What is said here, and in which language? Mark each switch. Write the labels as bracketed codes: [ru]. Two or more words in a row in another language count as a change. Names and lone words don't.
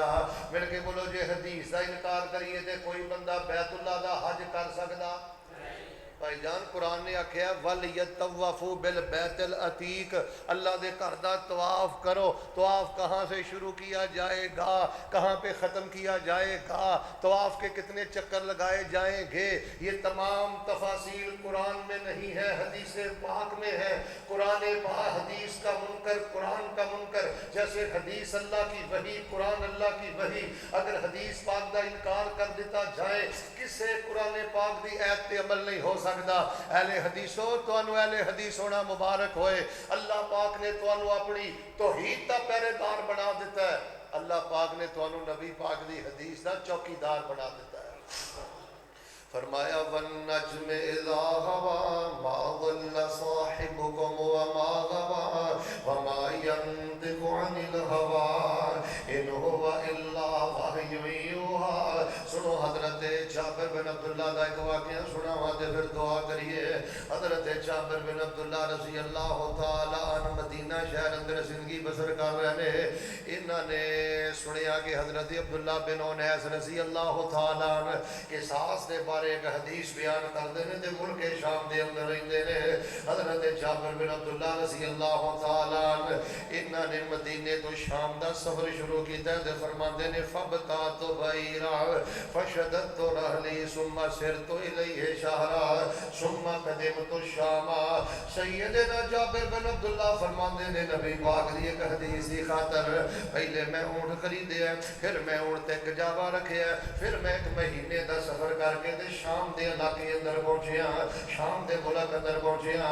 [pa] مل کے بولو جے حدیث دا انکار کریے تے کوئی بندہ بیت اللہ دا حج کر سکدا؟ بھائی جان قرآن نے آکھیا [ar] وَلْيَطَّوَّفُوا بِالْبَيْتِ الْعَتِيقِ، [pa] اللہ دے گھر دا طواف کرو۔ [ur] طواف کہاں سے شروع کیا جائے گا، کہاں پہ ختم کیا جائے گا، طواف کے کتنے چکر لگائے جائیں گے، یہ تمام تفاصیل قرآن میں نہیں ہے، حدیث پاک میں ہے۔ قرآن پاک حدیث کا منکر، قرآن کا منکر جیسے حدیث اللہ کی وحی، قرآن اللہ کی وحی، [pa] اگر حدیث پاک دا انکار کر دیتا جائے کسے قرآن پاک دی ایت تے عمل نہیں ہو سکتا۔ اہل حدیثو تانوں اہل حدیث ہونا مبارک ہوئے، اللہ پاک نے تانوں اپنی توحید دا پہرے دار بنا دیتا ہے، اللہ پاک نے تانوں نبی پاک دی حدیث دا چوکیدار بنا دیتا ہے۔ [ar] فرمایا والنجم اذا هوى ما ضل صاحبكم وما غوى وما ينطق عن الهوى ان هو الا وحی یوحى۔ [pa] سنو حضرت جابر بن عبداللہ کا ایک واقعہ سناواں تے پھر دعا کریے۔ [ur] حضرت جابر بن عبداللہ رضی اللہ تعالی عنہ مدینہ شہر اندر زندگی بسر کر رہے ہیں۔ [pa] انہاں نے سنیا کہ حضرت عبداللہ بن انیس رضی اللہ تعالی عنہ کے ساس دے بارے ایک حدیث بیان کردے نے تے ملک شام دے اندر رہندے نے۔ حضرت جابر بن عبداللہ رضی اللہ تعالی عنہ انہاں نے مدینے تو شام دا سفر شروع کیتا تے فرماندے نے [ar] فبتات بعیرا فشددت رحلی ثم سرت الیہ شہرا ثم قدمت الشام۔ [pa] سیدنا جابر بن عبداللہ فرماندے نے نبی پاک دی ایک حدیث دی خاطر پہلے میں اونٹ خریدیا، پھر میں اونٹ تے کجاوا رکھیا، پھر میں ایک مہینے دا سفر کر کے تے شام دے علاقے اندر پہنچیا، شام دے ملک اندر پہنچیا۔